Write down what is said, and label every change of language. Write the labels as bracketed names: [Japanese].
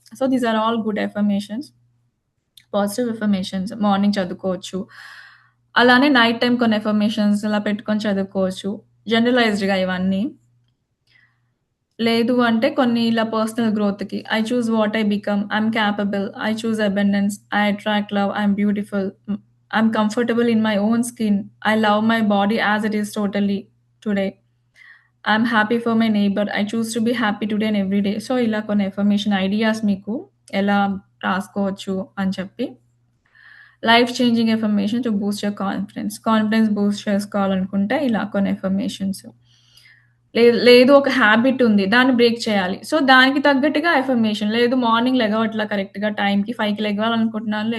[Telugu] So, [English] These are all good affirmations. [Telugu] Positive affirmations morning చదువుకోవచ్చు. అలానే night time కొన్ని affirmations ఇలా పెట్టుకొని చదువుకోవచ్చు. జనరలైజ్డ్‌గా ఇవన్నీ. లేదు అంటే కొన్ని ఇలా పర్సనల్ గ్రోత్‌కి [English] I choose what I become, I am capable, I choose abundance, I attract love, I am beautiful, I'm comfortable in my own skin. I love my body as it is totally today. I'm happy for my neighbor. I choose to be happy today and every day. [Telugu] So, ఇలా కొన్ని affirmation ideas మీకు ఎలా రాసుకోవచ్చు అని చెప్పి [English] Life changing affirmation to boost your confidence. [Telugu] Confidence Boost చేసుకోవాలనుకుంటే ఇలా కొన్ని ఎఫర్మేషన్స్. లేదు ఒక హ్యాబిట్ ఉంది. దాన్ని బ్రేక్ చేయాలి. సో, దానికి తగ్గట్టుగా ఎఫర్మేషన్. లేదు మార్నింగ్ లెగవట్లా కరెక్ట్‌గా టైంకి 5కి లెగవాలనుకుంటున్నాను.